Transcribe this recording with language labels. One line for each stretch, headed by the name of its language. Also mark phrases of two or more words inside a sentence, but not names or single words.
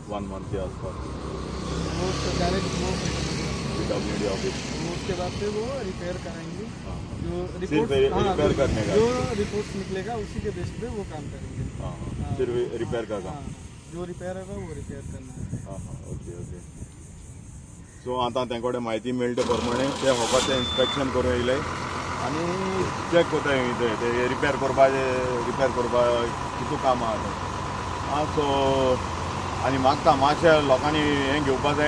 Hindi: 1 मंथ के आसपास. वो डायरेक्ट वो PWD ऑफिस उसके बाद से वो रिपेयर कराएंगे. जो रिपेयर करने का जो रिपोर्ट निकलेगा उसी के बेस पे वो काम करेंगे. सिर्फ रिपेयर का काम. जो रिपेयर होगा वो रिपेयर करना है. ओके.
Konkani: सो आतां तेंकोडे म्हायती मेळटे प्रमाणे ते होगाचें इन्स्पेक्शन करूं येयले आनी चॅक कोताय ते रिपेयर करपा कितू काम आहा. सो आनी मागता मातशें लोकांनी हें घेवपा जाय.